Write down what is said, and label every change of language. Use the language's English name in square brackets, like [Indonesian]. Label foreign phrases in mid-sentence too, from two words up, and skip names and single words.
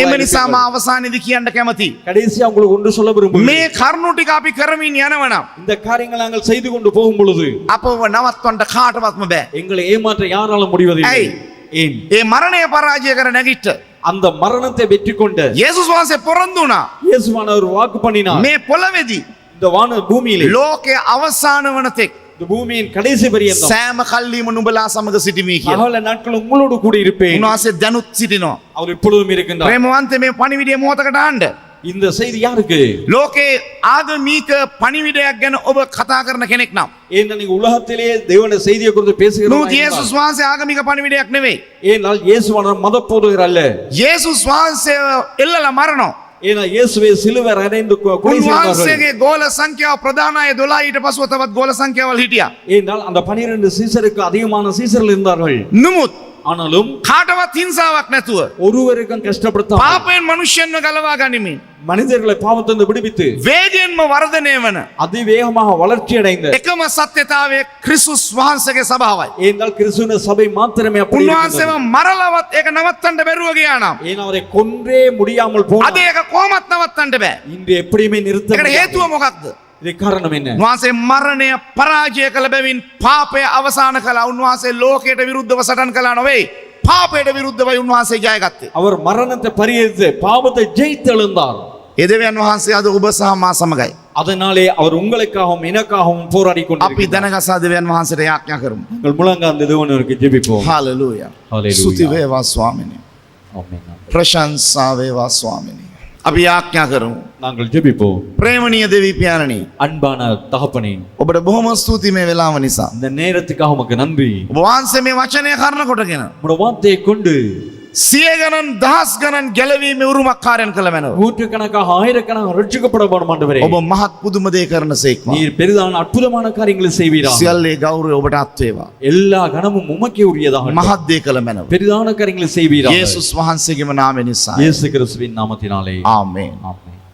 [Sinhala] එම නිසා [Tamil] இருப்பீர்கள். [Sinhala] මා අවසානයේදී කියන්න කැමතියි. [Tamil] கடைசியா உங்களுக்கு ஒன்று சொல்ல விரும்புகிறேன். [Sinhala] මේ කරුණු ටික අපි කරමින් යනවනම් [Tamil] இந்த காரியங்களை நாங்கள் செய்து கொண்டு போகும் பொழுது [Sinhala] අපව නවත්වන්න කාටවත්ම බෑ. [Tamil] எங்களை ஏமாற்ற யாராலும் முடிவதில்லை. [Sinhala] ඇයි? [Tamil] ஏன்? [Sinhala] ඒ මරණය පරාජය කර නැගිට [Tamil] அந்த மரணத்தை வெற்றி கொண்ட [Sinhala] යේසුස් වහන්සේ පොරොන්දු වුණා. [Tamil] இயேசுவானவர் வாக்கு பண்ணினார். [Sinhala] මේ පොළවේදී [Tamil] இந்த வான பூமியிலே, [Sinhala] ලෝකයේ අවසාන වන තෙක් [Tamil] இந்த பூமியின் கடைசி பரியந்தம் [Sinhala] සෑම කල්ලිම නුඹලා සමග සිටිමි කියලා. [Tamil] சகல நாட்கள் உங்களோடு கூட இருப்பேன். [Sinhala] උන්වහන්සේ දැනුත් සිටිනවා. [Tamil] அவர் இப்பொழுதும் இருக்கின்றார். [Sinhala] ප්‍රේමවන්ත මේ පණිවිඩය මොහොතකට අහන්න. [Tamil] இந்த செய்தி யாருக்கு? [Sinhala] ලෝකේ ආගමික පණිවිඩයක් ගැන ඔබ කතා කරන කෙනෙක් නම් [Tamil] ஏன்னா நீங்க உலகத்திலே தேவனுடைய செய்தியை குறித்து [Sinhala] නමුත් [Tamil] பேசுகிறீர்கள். [Sinhala] යේසුස් වහන්සේ ආගමික පණිවිඩයක් නෙවෙයි. [Tamil] ஏனால் இயேசுவானவர் மத போதகர் அல்ல. [Sinhala] යේසුස් වහන්සේ එල්ලලා මරනවා. [Tamil] ஏன்னா இயேசுவை சிலுவையில் அறைந்து கொலை செய்தார்கள். [Sinhala] උන්වහන්සේගේ ගෝල සංඛ්‍යාව ප්‍රධාන අය 12 ඊට පස්ව තවත් ගෝල සංඛ්‍යාවල් හිටියා. [Tamil] ஏனால் அந்த 12 சீசருக்கு அதிகமான சீசர்கள் இருந்தார்கள். [Sinhala] නමුත් [Tamil] ஆனாலும் [Sinhala] කාටවත් හිංසාවක් නැතුව [Tamil] ஒருவருக்கும் கஷ்டப்படுத்தாமல் [Sinhala] පාපයෙන් මනුෂ්‍යයන්ව ගලවා ගනිමින් [Tamil] மனிதர்களை பாவத்திலிருந்து விடுவித்து [Sinhala] වේගයෙන්ම වර්ධනය වන [Tamil] அதிவேகமாக வளர்ச்சி அடைந்த [Sinhala] එකම සත්‍යතාවය ක්‍රිස්තුස් වහන්සේගේ සභාවයි. [Tamil] ஏனால் கிறிஸ்துவின் சபை மாத்திரமே அப்படி [Sinhala] උන්වහන්සේව [Tamil] இருக்கின்றது. [Sinhala] මරලවත් ඒක නවත්තන්න බැරුව ගියා නම් [Tamil] ஏன்னா அவரை கொன்றே முடியாமல் [Sinhala] අද [Tamil] போனார். [Sinhala] ඒක කොහොමත් නවත්තන්න බෑ. [Tamil] இன்று எப்படியுமே நிறுத்த [Sinhala] ඒකට [Tamil] முடியாது. [Sinhala] හේතුව මොකක්ද? [Tamil] இதுக்கு காரணம் என்ன? [Sinhala] උන්වහන්සේ මරණය පරාජය කළ බැවින් පාපය අවසන් කළා. උන්වහන්සේ ලෝකයට විරුද්ධව සටන් කළා නොවේ. පාපයට විරුද්ධවයි උන්වහන්සේ ජයගත්තේ. [Tamil] அவர் மரணத்தை பரிහரித்து பாவத்தை ஜெயித்து எழுந்தார். [Sinhala] ඒ දෙවියන් වහන්සේ අද ඔබ සහ මා සමගයි. [Tamil] அதனாலே அவர் உங்களுக்காகவும் எனக்காகவும் போராடி [Sinhala] අපි [Tamil] கொண்டிருக்கிறார். [Sinhala] දනගසා දෙවියන් වහන්සේට යාඥා කරමු. [Tamil] உங்கள் முழங்கார்ந்து தேவனுக்கு ஜெபிப்போம். [Sinhala] හාලෙලූයා. හාලෙලූයා. ස්තුති වේවා ස්වාමිනේ. [Tamil] ஆமென். [Sinhala] ප්‍රශංසා වේවා ස්වාමිනී. අපි ආඥා කරමු. [Tamil] நாங்கள் ஜெபிப்போம். [Sinhala] ප්‍රේමණීය දෙවි පියාණනි, [Tamil] அன்பான தகப்பனே, [Sinhala] ඔබට බොහොම ස්තුතියි මේ වෙලාව නිසා. [Tamil] இந்த நேரத்துக்காக உமக்கு நன்றி. [Sinhala] ඔබ වහන්සේ මේ වචනය කරන කොටගෙන [Tamil] உம்முடைய வார்த்தையை கொண்டு [Sinhala] සිය ගණන් දහස් ගණන් ගැලවීමේ උරුමක් කාර්යන් කළ මැනව. [Tamil] நூற்றுக்கணக்காக ஆயிரக்கணக்காக ரட்சிக்கப்பட வேண்டும் ஆண்டவரே. [Sinhala] ඔබ මහත් පුදුම දේ කරන සේක්වා. [Tamil] நீர் பெரிதான அற்புதமான காரியங்களை செய்வீராக. [Sinhala] සියල්ලේ ගෞරවය ඔබට අත් වේවා. [Tamil] எல்லா கனமும் உமக்கே உரியதாக. [Sinhala] මහත් දේ කළ මැනව. [Tamil] பெரிதான காரியங்களை செய்வீராக. [Sinhala] යේසුස් වහන්සේගේම නාමය නිසා. [Tamil] இயேசு கிறிஸ்துவின் நாமத்தினாலே [Sinhala] ආමේන්. [Tamil] ஆமென்.